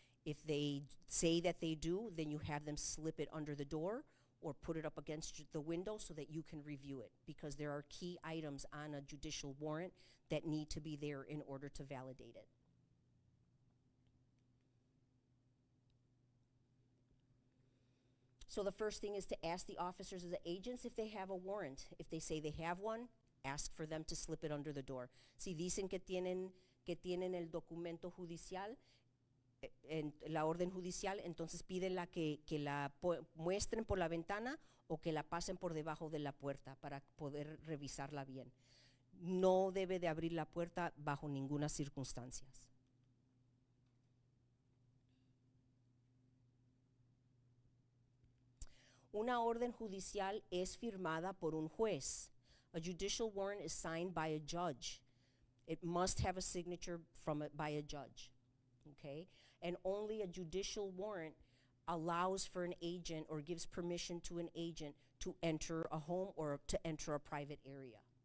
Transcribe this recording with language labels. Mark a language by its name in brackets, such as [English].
[English] If they say that they do, then you have them slip it under the door or put it up against the window so that you can review it, because there are key items on a judicial warrant that need to be there in order to validate it. So the first thing is to ask the officers or the agents if they have a warrant. If they say they have one, ask for them to slip it under the door. [Spanish] Si dicen que tienen el documento judicial, en la orden judicial, entonces pídenla que la muestren por la ventana o que la pasen por debajo de la puerta para poder revisarla bien. No debe de abrir la puerta bajo ninguna circunstancia. Una orden judicial es firmada por un juez. [English] A judicial warrant is signed by a judge. It must have a signature by a judge. Okay? And only a judicial warrant allows for an agent or gives permission to an agent to enter a home or to enter a private area.